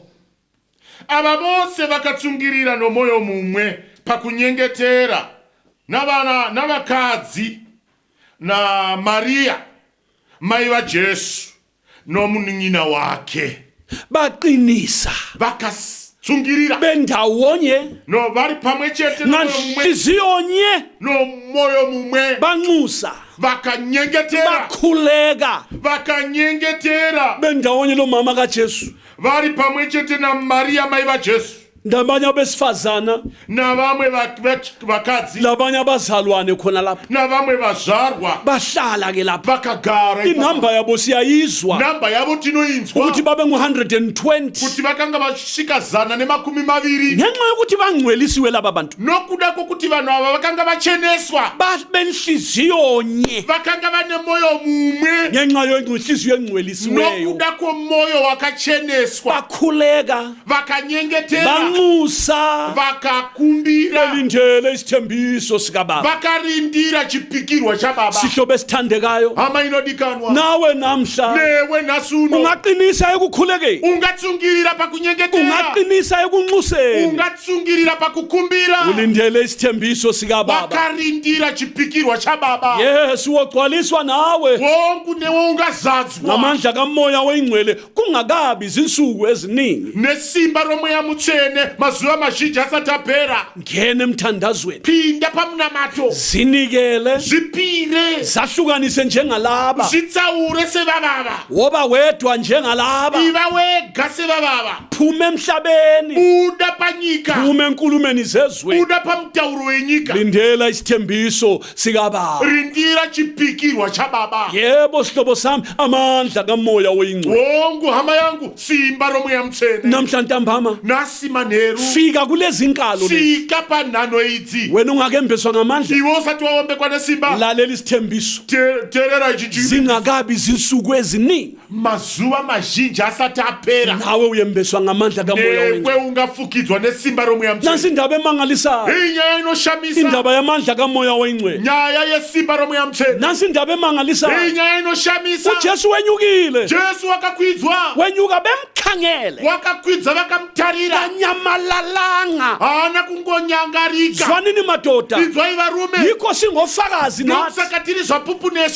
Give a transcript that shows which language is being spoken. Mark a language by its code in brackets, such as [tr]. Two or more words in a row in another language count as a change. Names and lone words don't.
[sn] Ava vose vakatsungirira nomoyo mumwe pakunyengetera navakadzi na Maria mai vaJesu nomunun'ina wake [nd] Baqinisa [sn] vakatsungirira [nd] bendawonye [sn] no vari pamwe chete [nd] nganhliziyonye [sn] nomoyo mumwe [nd] banxusa [sn] vakanyengetera [nd] bakhuleka bendawonye lo mama kaJesu [sn] vari pamwe chete na Maria mai vaJesu [nd] ndabanye abesifazana [sn] navamwe vakadzi [nd] labanye abazalwane khona lapho [sn] navamwe vazvarwa [nd] bahlala ke lapho [sn] vakagara [nd] inamba yabo siyayizwa [sn] namba yavo tinoinzwa [nd] ukuthi babe ngu120 [sn] kuti vakanga vasvika 120 [nd] ngenxa yokuthi bangcwelisiwe laba bantu [sn] nokuda kokuti vanhu ava vakanga vacheneswa [nd] benhliziyonye [sn] vakanga vane moyo mumwe [nd] ngenxa yenhliziyo engcwelisiweyo [sn] nokuda komoyo wakacheneswa [nd] bakhuleka [sn] vakanyengetera [nd] banxusa [sn] vakakumbira [nd] belindele isithembiso sikababa [sn] vakarindira chipikirwa chababa. [nd] sihlobo esithandekayo [sn] hama inodikanwa [nd] nawe namhla [sn] newe nasuno [nd] ungaqinisa ekukhulekeni [sn] ungatsungirira pakunyengetera [nd] ungaqinisa ekunxuseni [sn] ungatsungirira pakukumbira [nd] ulindele isithembiso sikababa [sn] vakarindira chipikirwa chababa. [nd] Yesu wogcwaliswa nawe [sn] wonke newe ungazadzwa [nd] ngamandla kamoya oyingcwele kungakabi izinsuku eziningi [sn] nesimba romweya mutsvene mazuva mazhinji asati apera. [nd] ngene emthandazweni [sn] pinda pamunamato [nd] zinikele [sn] zvipire [nd] zahlukanise njengalaba [sn] zvitsaure sevavava [nd] woba wedwa njengalaba [sn] iva wega sevavava [nd] phuma emhlabeni [sn] buda panyika [nd] phuma enkulumeni zezweni [sn] buda pamutauro wenyika [nd] lindela isithembiso sikababa [sn] rindira chipikirwa chababa. [nd] yebo sihlobo sami amandla kamoya oyingcwele [sn] wongu hama yangu simba romweya mutsvene [nd] namhla ntambama [sn] nasi manheru [nd] fika kulezi nkalo lezi [sn] fika panhano idzi [nd] wena ungakembeswa ngamandla [sn] iwe usati waombekwa nesimba [nd] lalela isithembiso [sn] teerera ichi [nd] zingakabi izinsuku eziningi [sn] mazuva mazhinji asati apera [nd] nawe uyembeswa ngamandla kamoya [sn] newe [nd] oyingcwele [sn] ungafukidzwa nesimba romweya mutsvene. [nd] nansi indaba emangalisayo [sn] iyi nyaya inoshamisa [nd] indaba yamandla kamoya oyingcwele [sn] nyaya yesimba romweya mutsvene. [nd] nansi indaba [sn] iyi [nd] emangalisayo [sn] nyaya inoshamisa [nd] uJesu wenyukile [sn] jesu wakakwidzwa [nd] wenyuka bemkhangele [sn] wakakwidza vakamutarira [nd] kanyamalalanga [sn] haana kungonyangarika. [nd] zwanini madoda [sn] inzwai varume [nd] yikho singofakazi nathi [sn] nokusaka tiri zvapupu nesu